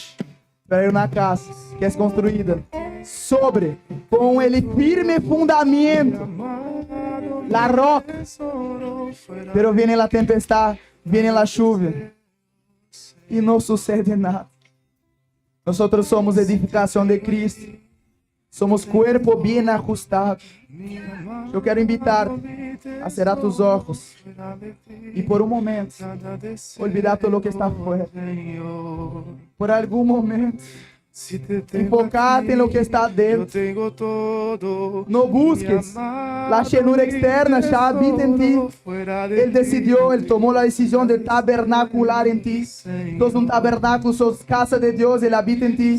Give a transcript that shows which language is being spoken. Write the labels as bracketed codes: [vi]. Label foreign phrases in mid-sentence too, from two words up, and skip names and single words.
[es] Pero hay una casa que es construida sobre, con el firme fundamento, la roca. Pero viene la tempestad, viene la lluvia y no sucede nada. Nosotros somos edificación de Cristo. Somos cuerpo bien ajustado. [pt] Eu quero invitar-te a [es] cerrar tus ojos [pt] e por um momento olvidar todo o que está fora. Por algum momento [es] enfocate en lo que está dentro. No busques la llenura externa, ya habita en ti. Él decidió, Él tomó la decisión de tabernacular en ti. Sos un tabernáculo, sos casa de Dios, Él habita en ti.